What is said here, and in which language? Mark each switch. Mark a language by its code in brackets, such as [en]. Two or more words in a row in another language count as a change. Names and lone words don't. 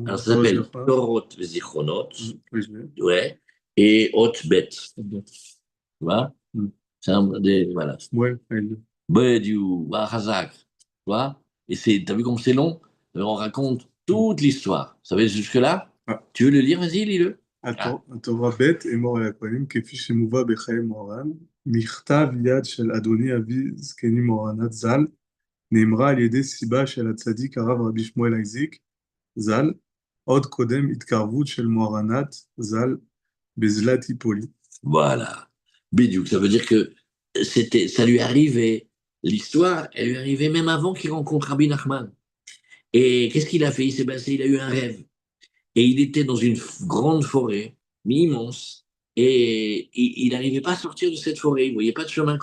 [fr] Alors, ça s'appelle Torot Zichronot, ouais, et Hot Bet. Tu vois? C'est voilà. Ouais, [he] בדיוק חזק, [fr] tu vois? Et t'as vu comme c'est long? On raconte toute l'histoire. Ça va jusque-là? Tu veux le lire? Vas-y, lis-le. [he] התורה ב' אמור אל הכהנים כפי שמובא בחיי מוהר"ן, מכתב יד של אדוני אבי זקני מוהר"נת ז"ל, נאמרה על ידי סיבה של הצדיק הרב רבי שמואל אייזיק ז"ל, עוד קודם התקרבות של מוהר"נת ז"ל בזלת היפולי. [fr] Voilà. Bidiouk, ça veut dire que ça lui arrivait, l'histoire, elle lui arrivait même avant qu'il rencontre Rabbi Nachman. Et qu'est-ce qu'il a fait? Il a eu un rêve. Et il était dans une grande forêt, mais immense, et il n'arrivait pas à sortir de cette forêt. Il ne voyait pas de chemin.